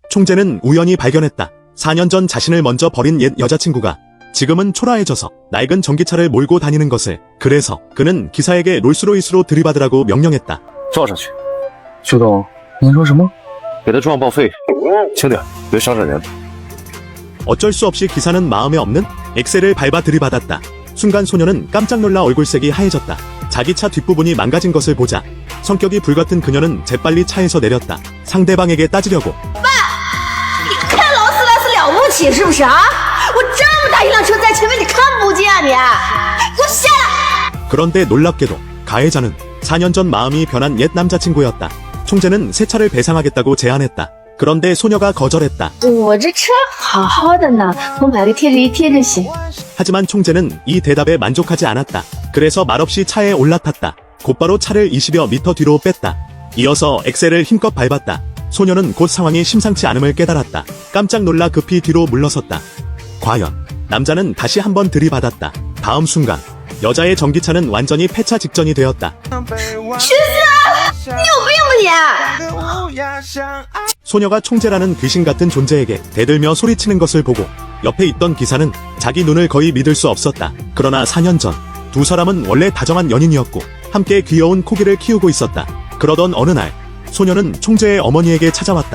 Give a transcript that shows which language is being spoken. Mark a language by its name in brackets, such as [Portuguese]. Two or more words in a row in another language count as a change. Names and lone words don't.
[Korean] 총재는 우연히 발견했다. 4년 전 자신을 먼저 버린 옛 여자친구가 지금은 초라해져서 낡은 전기차를 몰고 다니는 것을. 그래서 그는 기사에게 롤스로이스로 들이받으라고 명령했다. [Chinese] 撞上去。修东，您说什么？给他撞报废，轻点，别伤着人。 [Korean] 어쩔 수 없이 기사는 마음에 없는 엑셀을 밟아 들이받았다. 순간 소녀는 깜짝 놀라 얼굴색이 하얘졌다. 자기 차 뒷부분이 망가진 것을 보자 성격이 불같은 그녀는 재빨리 차에서 내렸다. 상대방에게 따지려고. [Chinese] 开劳斯莱斯了不起是不是啊？我这么大一辆车在前面，你看不见你？给我下来！ [Korean] 그런데 놀랍게도 가해자는 4년 전 마음이 변한 옛 남자친구였다. 총재는 새 차를 배상하겠다고 제안했다. 그런데 소녀가 거절했다. [Chinese] 我这车好好的呢，我买个贴纸一贴就行。 [Korean] 하지만 총재는 이 대답에 만족하지 않았다. 그래서 말없이 차에 올라탔다. 곧바로 차를 20여 미터 뒤로 뺐다. 이어서 엑셀을 힘껏 밟았다. 소녀는 곧 상황이 심상치 않음을 깨달았다. 깜짝 놀라 급히 뒤로 물러섰다. 과연 남자는 다시 한번 들이받았다. 다음 순간 여자의 전기차는 완전히 폐차 직전이 되었다. [Chinese] 裙子，你有病吧你？ [Korean] 소녀가 총재라는 귀신 같은 존재에게 대들며 소리치는 것을 보고 옆에 있던 기사는 자기 눈을 거의 믿을 수 없었다. 그러나 4년 전 두 사람은 원래 다정한 연인이었고 함께 귀여운 코기를 키우고 있었다. 그러던 어느 날 소녀는 총재의 어머니에게 찾아왔다.